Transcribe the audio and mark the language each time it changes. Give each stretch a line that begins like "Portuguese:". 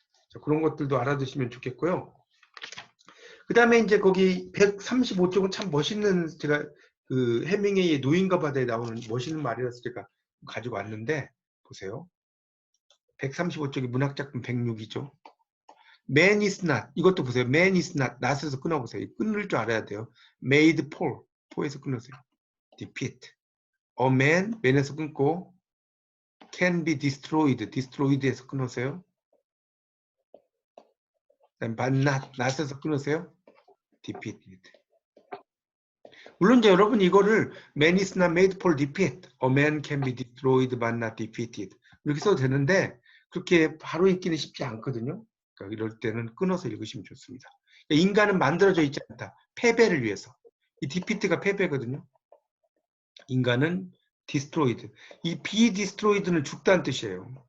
Korean: 자, 그런 것들도 알아두시면 좋겠고요. 그 다음에 이제 거기 135쪽은 참 멋있는, 제가 그 해밍웨이의 노인과 바다에 나오는 멋있는 말이라서 제가 가지고 왔는데 보세요. 135쪽이 문학작품 106이죠.
English: man is not.
Korean: 이것도 보세요.
English: man is not.
Korean: not에서 끊어보세요. 끊을 줄 알아야 돼요. made for. for에서 끊으세요. defeat.
English: a man, man에서 끊고 can be destroyed.
Korean: destroyed에서 끊으세요.
English: but not.
Korean: not에서 끊으세요.
English: defeated.
Korean: 물론 이제 여러분 이거를
English: man is not made for defeat. A man can be destroyed but not defeated.
Korean: 이렇게 써도 되는데 그렇게 바로 읽기는 쉽지 않거든요. 그러니까 이럴 때는 끊어서 읽으시면 좋습니다. 인간은 만들어져 있지 않다. 패배를 위해서. 이 defeat가 패배거든요. 인간은 destroyed. 이 be destroyed는 죽다는 뜻이에요.